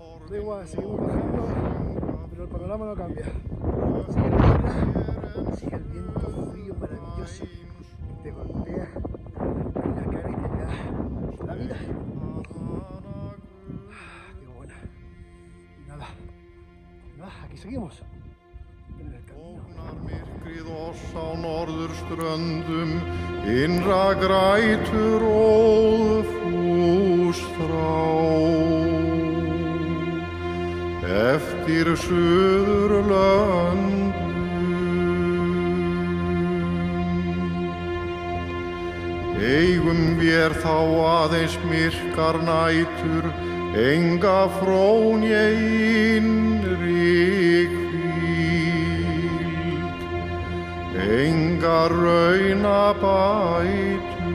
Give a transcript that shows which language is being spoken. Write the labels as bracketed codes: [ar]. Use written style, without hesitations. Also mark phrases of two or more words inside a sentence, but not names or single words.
[es] Da igual, seguimos bajando, pero el panorama no cambia. Sigue la niebla, sigue el viento frío maravilloso que te golpea en la cara y te da la vida. Qué buena. Y nada, aquí seguimos. En el camino. [is] Myrkrið oss á norðurströndum, innra grætur óðfús þrá. Eftir suðurlöndum, eigum vér þá aðeins myrkar nætur, enga frón ég innri hvíld, enga raunabætur.